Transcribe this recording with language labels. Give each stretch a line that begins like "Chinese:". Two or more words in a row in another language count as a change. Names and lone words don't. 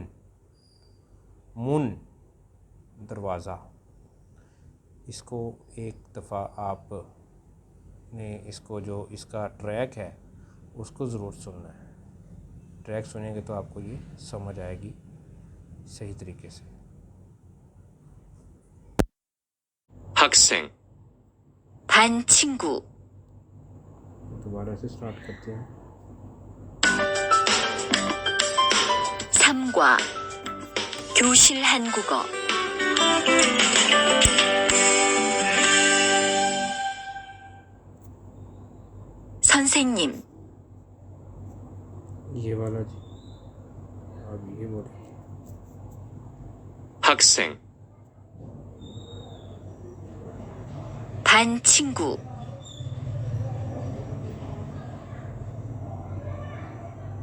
Hindi: मुन दरवाज़ा। इसको एक दफ़ा आप ने इसको जो इसका ट्रैक है उसको ज़रूर सुनना है। ट्रैक सुनेंगे तो आपको ये समझ आएगी सही तरीके से।
Korean: 학생 반 친구
Hindi: दोबारा से स्टार्ट करते हैं।
Korean: 3과 교실 한국어 선생님
Hindi: ये वाला जी, अब ये बोले।
Korean: 학생 반 친구